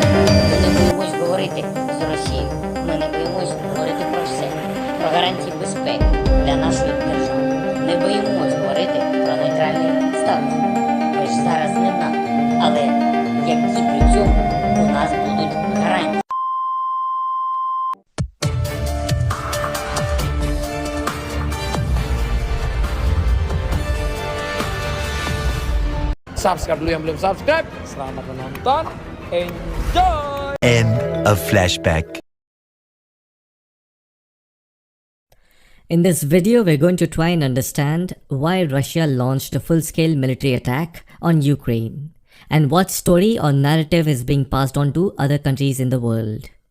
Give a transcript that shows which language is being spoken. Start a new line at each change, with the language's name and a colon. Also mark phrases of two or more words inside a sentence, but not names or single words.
Ukrainian: Ми не боїмось говорити з Росією. Ми не боїмось говорити про все. Про гарантії безпеки для нашої держави. Не боїмось говорити про нейтральний статус. Ми ж зараз не НАТО. Але які при цьому у нас будуть гарантії?
Indonesian: Subscribe dulu yang belum subscribe. Selamat menonton.
English: Enjoy. End of flashback. In this video, we're going to try and understand why Russia launched a full-scale military attack on Ukraine and what story or narrative is being passed on to other countries in the world.